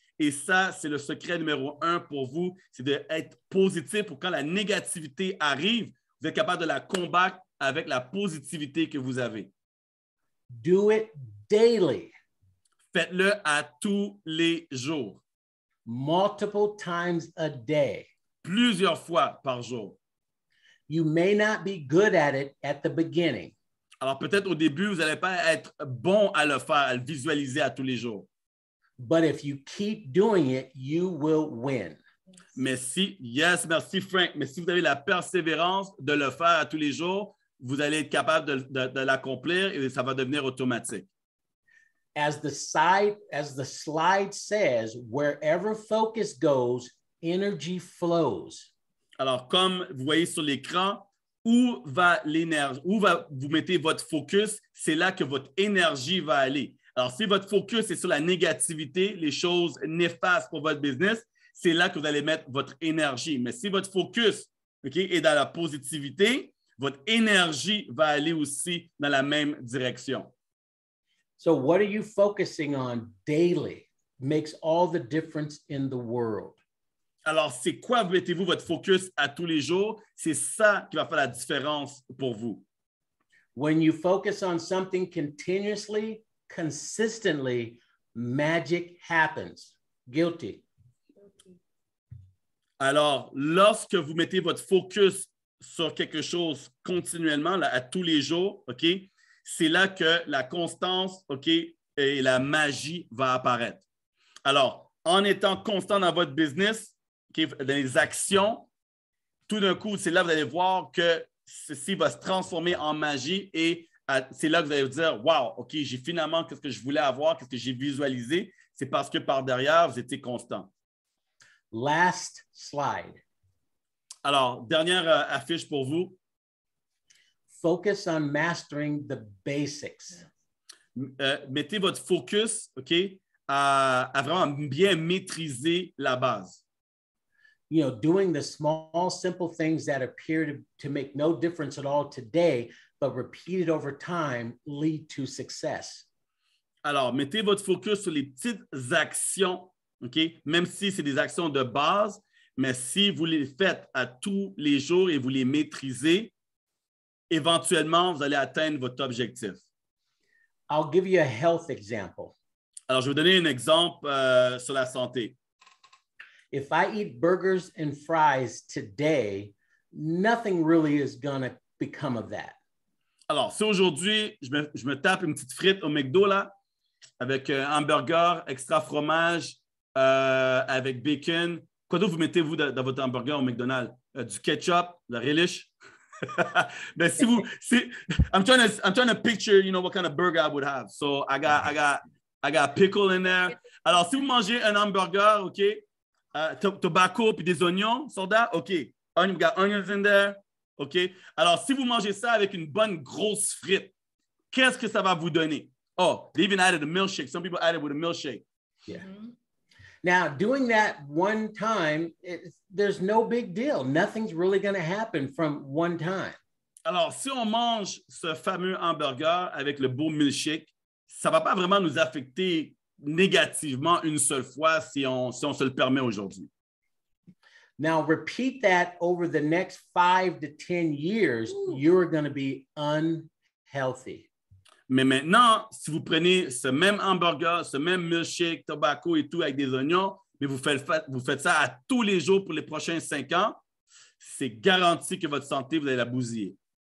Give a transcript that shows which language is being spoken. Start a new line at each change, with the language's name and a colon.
French: Et ça, c'est le secret numéro 1 pour vous, c'est d'être positif pour quand la négativité arrive, vous êtes capable de la combattre avec la positivité que vous avez.
English: Do it daily.
French: Faites-le à tous les jours.
English: Multiple times a day.
French: Plusieurs fois par jour.
English: You may not be good at it at the beginning.
French: Alors, peut-être au début, vous n'allez pas être bon à le faire, à le visualiser à tous les jours.
English: But if you keep doing it, you will win.
French: Merci Frank. Mais si vous avez la persévérance de le faire à tous les jours, vous allez être capable de l'accomplir et ça va devenir automatique.
English: As the slide says, wherever focus goes, energy flows.
French: Alors, comme vous voyez sur l'écran, où va l'énergie, vous mettez votre focus, c'est là que votre énergie va aller. Alors, si votre focus est sur la négativité, les choses néfastes pour votre business, c'est là que vous allez mettre votre énergie. Mais si votre focus est dans la positivité, votre énergie va aller aussi dans la même direction.
English: So what are you focusing on daily? Makes all the difference in the world.
French: Alors, c'est quoi mettez-vous votre focus à tous les jours? C'est ça qui va faire la différence pour vous.
English: When you focus on something continuously, consistently, magic happens. Guilty.
French: Alors, lorsque vous mettez votre focus sur quelque chose continuellement, là, à tous les jours, OK, c'est là que la constance, OK, et la magie va apparaître. Alors, en étant constant dans votre business, OK, dans les actions, tout d'un coup, c'est là que vous allez voir que ceci va se transformer en magie et c'est là que vous allez vous dire, wow, OK, j'ai finalement qu'est-ce que je voulais avoir, qu'est-ce que j'ai visualisé. C'est parce que par derrière, vous étiez constant.
English: Last slide.
French: Alors, dernière affiche pour vous.
English: Focus on mastering the basics.
French: Mettez votre focus, OK, à vraiment bien maîtriser la base.
English: You know, doing the small, simple things that appear to make no difference at all today, but repeated over time lead to success.
French: Alors, mettez votre focus sur les petites actions, OK, même si c'est des actions de base, mais si vous les faites à tous les jours et vous les maîtrisez, éventuellement, vous allez atteindre votre objectif.
English: I'll give you a health example.
French: Alors, je vais vous donner un exemple sur la santé.
English: If I eat burgers and fries today, nothing really is going to become of that.
French: Alors, si aujourd'hui, je me tape une petite frite au McDo, là, avec un hamburger, extra fromage, avec bacon, quoi d'autre vous mettez-vous dans votre hamburger au McDonald's? Du ketchup, de la relish?
English: Mais I'm trying to picture, what kind of burger I would have. So I got pickle in there.
French: Alors, si vous mangez un hamburger, OK, tobacco puis des oignons, soldat, OK.
English: We got onions in there, OK.
French: Alors, si vous mangez ça avec une bonne grosse frite, qu'est-ce que ça va vous donner?
English: Oh, they even added a milkshake. Some people added with a milkshake. Yeah. Now, doing that one time, there's no big deal. Nothing's really going to happen from one time.
French: Alors, si on mange ce fameux hamburger avec le beau milkshake, ça ne va pas vraiment nous affecter négativement une seule fois si on se le permet aujourd'hui.
English: Now, repeat that over the next 5 to 10 years, you're going to be unhealthy.
French: Mais maintenant, si vous prenez ce même hamburger, ce même milkshake, tobacco et tout avec des oignons, mais vous faites ça à tous les jours pour les prochains 5 ans, c'est garanti que votre santé, vous allez la bousiller.